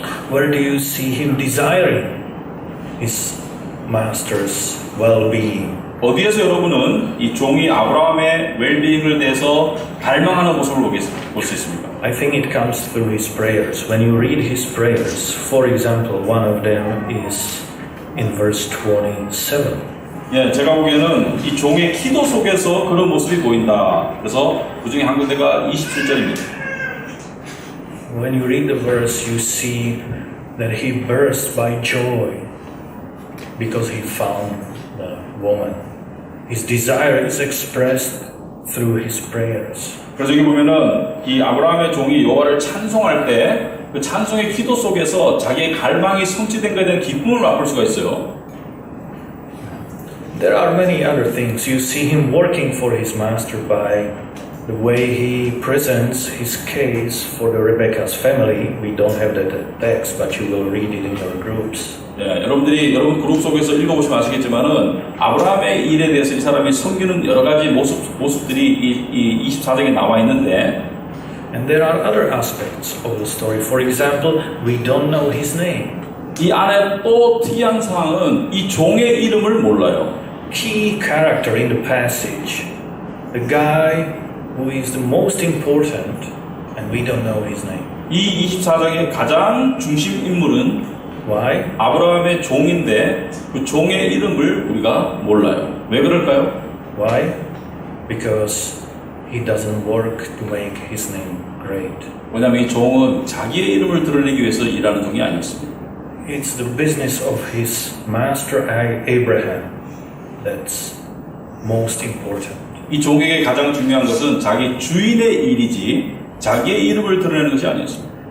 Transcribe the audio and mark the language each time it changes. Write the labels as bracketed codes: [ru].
[en] Where do you see him desiring his master's well-being? [ko] 어디에서 여러분은 이 종이 아브라함의 웰빙을 대해서 갈망하는 모습을 볼 수 있습니까? [en] I think it comes through his prayers. When you read his prayers, for example, one of them is in verse 27. [ko] 예, 제가 보기에는 이 종의 기도 속에서 그런 모습이 보인다. 그래서 그 중에 한 군데가 27절입니다. [en] When you read the verse, you see that he burst by joy because he found the woman. His desire is expressed through his prayers. [ko] 그래서 여기 보면은 이 아브라함의 종이 여호와를 찬송할 때 그 찬송의 기도 속에서 자기의 갈망이 성취된 것에 대한 기쁨을 맛볼 수가 있어요. [en] There are many other things. You see him working for his master by the way he presents his case for the Rebecca's family. We don't have that text, but you will read it in your groups. [ko] 예, 여러분 그룹 속에서 읽어보시면 아시겠지만은 아브라함의 일에 대해서 이 사람이 섬기는 여러 가지 모습들이 이 24장에 나와 있는데, [en] and there are other aspects of the story. For example, we don't know his name. [ko] 이 안에 또 특이한 사항은 이 종의 이름을 몰라요. [en] Key character in the passage the guy who is the most important, and we don't know his name. [ko] 이 24장의 가장 중심 인물은 [en] Why? [ko] 아브라함의 종인데 그 종의 이름을 우리가 몰라요. 왜 그럴까요? [en] Why? Because he doesn't work to make his name great. [ko] 왜냐하면 이 종은 자기의 이름을 드러내기 위해서 일하는 종이 아니었습니다. [en] It's the business of his master Abraham that's most important. [ko] 이 종에게 가장 중요한 것은 자기 주인의 일이지 자기의 이름을 드러내는 것이 아니었습니다.